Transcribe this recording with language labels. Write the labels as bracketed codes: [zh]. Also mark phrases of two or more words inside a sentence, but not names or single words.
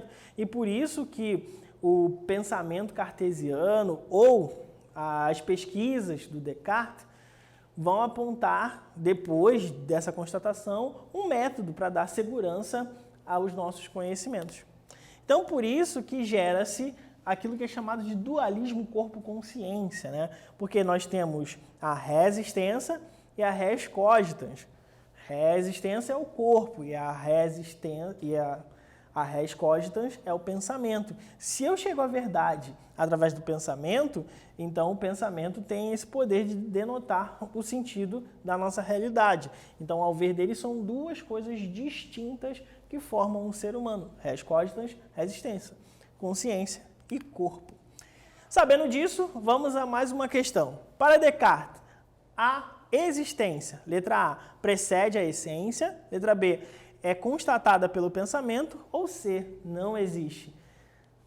[pt] E por isso que o pensamento cartesiano ou as pesquisas do Descartes vão apontar, depois dessa constatação, um método para dar segurança aos nossos conhecimentos. Então, por isso que gera-se aquilo que é chamado de dualismo corpo-consciência, né? Porque nós temos a [la] res extensa [pt] e a [la] res cogitans. Res extensa [pt] é o corpo e a [la] res cogitans [pt] é o pensamento. Se eu chego à verdade através do pensamento, então o pensamento tem esse poder de denotar o sentido da nossa realidade. Então, ao ver dele, são duas coisas distintas que formam um ser humano. [la] Res cogitans, res extensa, [pt] consciência e corpo. Sabendo disso, vamos a mais uma questão. Para Descartes, a existência, letra A, precede a essência, letra B, é constatada pelo pensamento, ou C, não existe.